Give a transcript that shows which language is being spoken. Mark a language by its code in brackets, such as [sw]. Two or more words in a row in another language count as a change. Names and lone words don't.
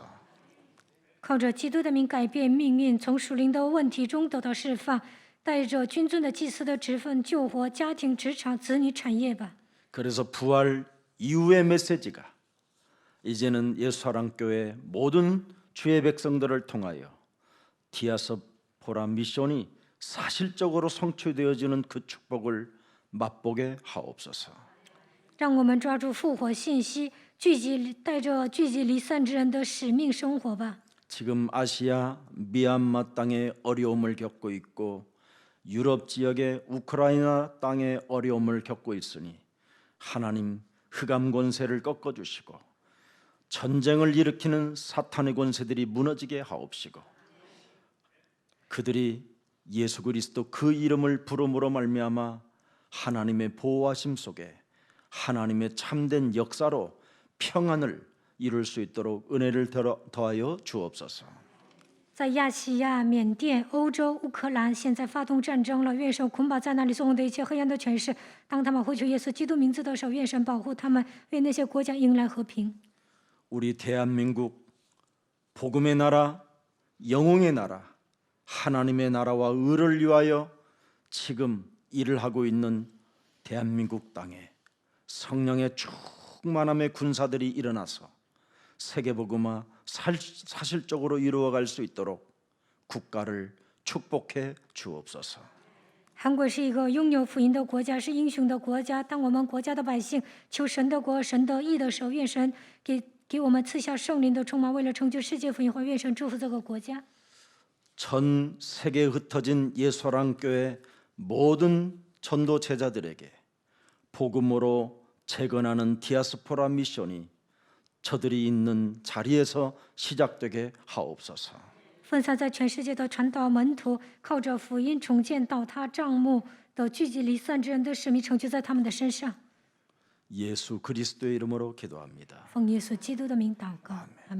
[zh] 靠着基督的名改变命运，从属灵的问题中得到释放，带着君尊的祭司的职分救活家庭、职场、子女、产业吧。 [ko] 그래서 부활 이후의 메시지가 이제는 예수사랑교회 모든 주의 백성들을 통하여 디아스포라 미션이 사실적으로 성취되어지는 그 축복을 맛보게 하옵소서. [zh] 让我们抓住复活信息，带着聚集离散之人的使命生活吧。 [ko] 지금 아시아 미얀마 땅에 어려움을 겪고 있고 유럽 지역의 우크라이나 땅에 어려움을 겪고 있으니 하나님 흑암 권세를 꺾어 주시고 전쟁을 일으키는 사탄의 권세들이 무너지게 하옵시고 그들이 예수 그리스도 그 이름을 부름으로 말미암아 하나님의 보호하심 속에 하나님의 참된 역사로 평안을 이룰 수 있도록 은혜를 더하여 주옵소서. [zh] 在亚细亚、缅甸、欧洲、乌克兰现在发动战争了，愿神捆绑在那里纵横的一切黑暗的权势。当他们呼求耶稣基督名字的时候，愿神保护他们，为那些国家迎来和平。 [ko] 우리 대한민국 복음의 나라, 영웅의 나라, 하나님의 나라와 의를 위하여 지금 일을 하고 있는 대한민국 땅에 성령의 충만함의 군사들이 일어나서 세계복음화 사실적으로 이루어갈 수 있도록 국가를 축복해 주옵소서. [zh] 韩国是一个拥有福音的国家，是英雄的国家。当我们国家的百姓求神的国、神的义的时候，愿神给我们赐下圣灵的充满，为了成就世界福音化，愿神祝福这个国家。 [ko] 전 세계에 흩어진 예수사랑교회 모든 전도 제자들에게 복음으로 재건하는 디아스포라 미션이 저들이 있는 자리에서 시작되게 하옵소서. [zh] 分散在全世界的传道门徒，靠着福音重建倒塌帐幕的聚集离散之人的使命，成就在他们的身上。 [ko] 예수 그리스도의 이름으로 기도합니다. [zh] 奉耶稣基督的名祷告。